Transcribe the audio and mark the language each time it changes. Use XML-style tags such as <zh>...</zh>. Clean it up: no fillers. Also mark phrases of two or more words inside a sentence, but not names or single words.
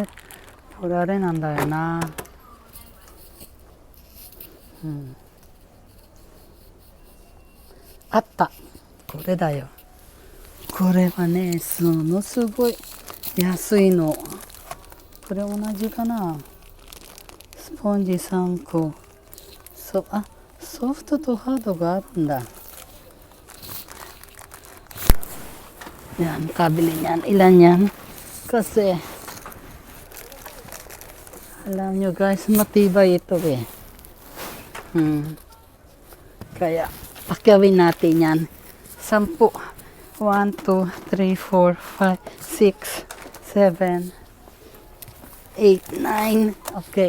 <ja>これあれなんだよな。あった、これだよ。これはね、すごい安いの。これ同じかな。スポンジ3個。ソフトとハードがあるんだ。</ja> <tl>Yan, kabili niyan. Ilan yan? Kasi, alam nyo guys, matibay ito eh. Kaya, pakyawin natin yan. 10. 1, 2, 3, 4, 5, 6, 7, 8, 9. Okay.</tl>